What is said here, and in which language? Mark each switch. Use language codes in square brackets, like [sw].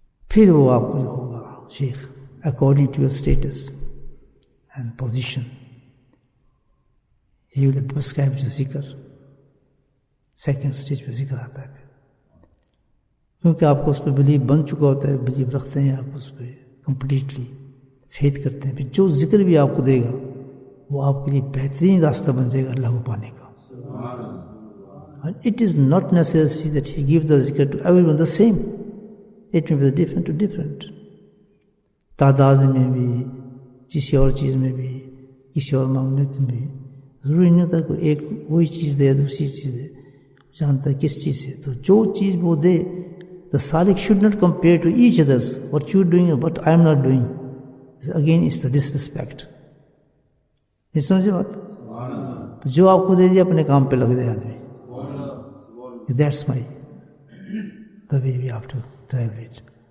[ur] پھر وہ آپ کو جو ہوگا شیخ [en] according to your status and position he will prescribe [ur] جو ذکر سیکنڈ اسٹیج پہ ذکر آتا ہے. کیونکہ آپ کو اس پہ بلیو بن چکا ہوتا ہے, بلیو رکھتے ہیں آپ اس پہ کمپلیٹلی, فیتھ کرتے ہیں. پھر جو ذکر بھی آپ کو دے گا وہ آپ کے لیے بہترین راستہ بن جائے گا اللہ کو پانے کا. [en] And it is not necessary that he give the zikr to everyone the same. It may be different to different. [ur] تعداد میں بھی, کسی اور چیز میں بھی, کسی اور معاملت میں بھی ضروری نہیں ہوتا کوئی ایک وہی چیز دے یا دوسری چیز دے, جانتا ہے کس چیز سے. تو جو چیز وہ دے, [en] the salik should not compare to each others. What you are doing and what I am not doing. Again it's the disrespect. [ur] یہ سمجھے بات؟ جو آپ کو دے دیا اپنے کام پہ لگ جائے آدمی. [en] That's the way we have to drive it.